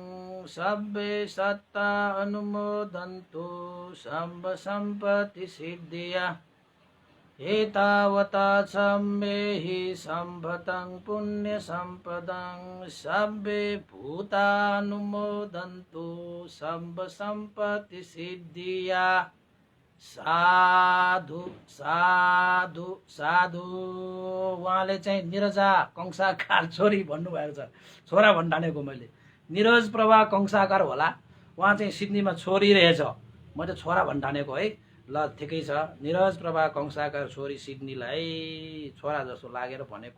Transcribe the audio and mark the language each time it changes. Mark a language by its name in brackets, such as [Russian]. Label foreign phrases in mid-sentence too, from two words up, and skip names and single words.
[Pali] सब्बे सत्ता अनुमोदन्तु सम्पत्तिसिद्धिया एतावता सम्मेहि सम्पतं पुण्यसम्पदं सब्बे भूतानुमोदन्तु सम्पत्तिसिद्धिया साधु साधु साधु। [Nepali] उहाँले चाहिँ निरजा कंसाकार छोरी भन्नुभएको छ, छोरा भन्ठानेको मैले। निरज प्रभा कंसाकार होला, उहाँ चाहिँ सिडनीमा छोरी रहेछ, मैले छोरा भन्ठानेको है। ल ठिकै छ, निरज प्रभा कंसाकार छोरी सिडनीलाई छोरा जस्तो लागेर भनेको।